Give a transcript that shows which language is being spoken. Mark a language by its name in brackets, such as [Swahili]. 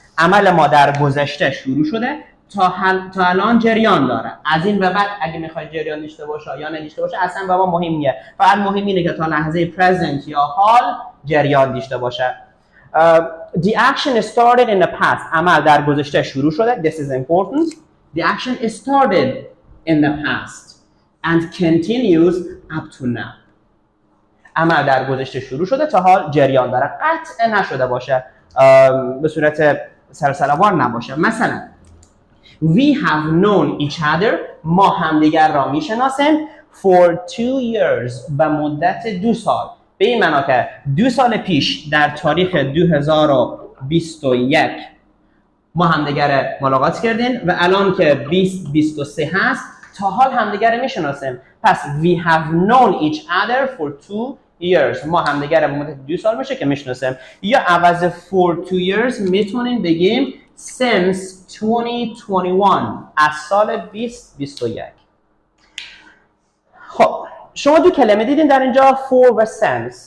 [Persian] عمل ما در گذشته شروع شده تا الان جریان داره. از این به بعد اگه میخواید جریان داشته باشه یا نداشته باشه اصلا به ما مهم نیست. فقط مهم اینه که تا لحظه present یا حال جریان داشته باشه. [English] The action started in the past. [Persian] عمل در گذشته شروع شده. [English] This is important. The action started in the past and continues up to now. [Persian] عمل در گذشته شروع شده تا حال جریان داره. قطع نشده باشه. به صورت سلسله‌وار نباشه. [English] مثلا We have known each other. [Persian] ما همدیگر را میشناسیم [English] for 2 years. [Persian] به مدت 2 سال. به این معنا که 2 سال پیش در تاریخ 2021 ما همدیگر ملاقات کردیم و الان که 2023 هست تا حال همدیگر میشناسیم. [English] پس we have known each other for 2 years. [Persian] ما همدیگر به مدت 2 سال میشه که میشناسیم. یا عوض [English] for 2 years [Persian] میتونیم بگیم [English] since 2021. [Persian] از سال 2021. خب شما دو کلمه دیدین در اینجا for و since.